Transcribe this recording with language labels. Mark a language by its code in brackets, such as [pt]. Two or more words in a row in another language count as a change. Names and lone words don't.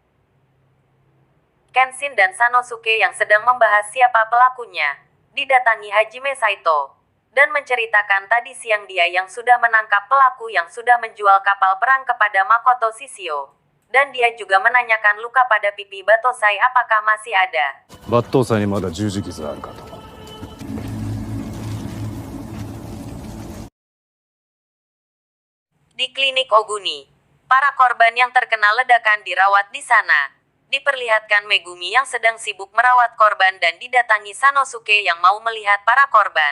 [id] Kenshin dan Sanosuke yang sedang membahas siapa pelakunya, didatangi Hajime Saito, dan menceritakan tadi siang dia yang sudah menangkap pelaku yang sudah menjual kapal perang kepada Makoto Shishio. Dan dia juga menanyakan luka pada pipi Batosai apakah masih ada. [ja] 抜刀斎にまだ十字傷あるかと。 [id] Di klinik Oguni, para korban yang terkena ledakan dirawat di sana. Diperlihatkan Megumi yang sedang sibuk merawat korban dan didatangi Sanosuke yang mau melihat para korban.